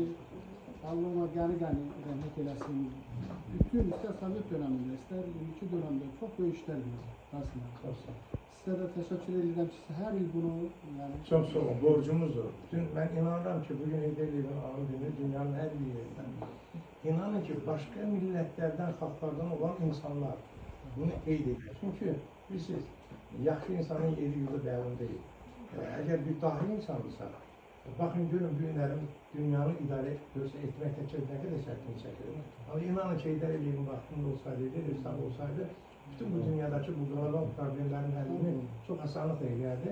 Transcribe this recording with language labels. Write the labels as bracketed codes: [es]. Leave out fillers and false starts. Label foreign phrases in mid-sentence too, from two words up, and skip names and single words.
[tr] Allah'ıma gani rahmet eylesin. Bütün ister Sovyet döneminde, ister 22 dönemde çok büyük işler yaptı aslında. Size de teşekkür ederim ki her yıl bunu yani... Çok sağ olun, borcumuzdur. Ben inanıram ki bugün Heydər Əliyevin anı günü dünyanın her bir yerinden. İnanın ki başka milletlerden, halklardan olan insanlar bunu [az] qeyd edir. Çünkü bilirsiniz, yaxşı insanın yeri yurdu bəlin deyil. [tr] Eğer bir dahi insandırsa, bakın görün [az] bu günlərin dünyanı idarə etməkdə nə qədər çətin çəkilir. [tr] Ama inanın ki Heydər Əliyevin [az] vaxtında olsaydı, sağ olsaydı, [tr] bütün bu dünyadaki bu global problemlerin həlini çok asanlıkla eləyərdi.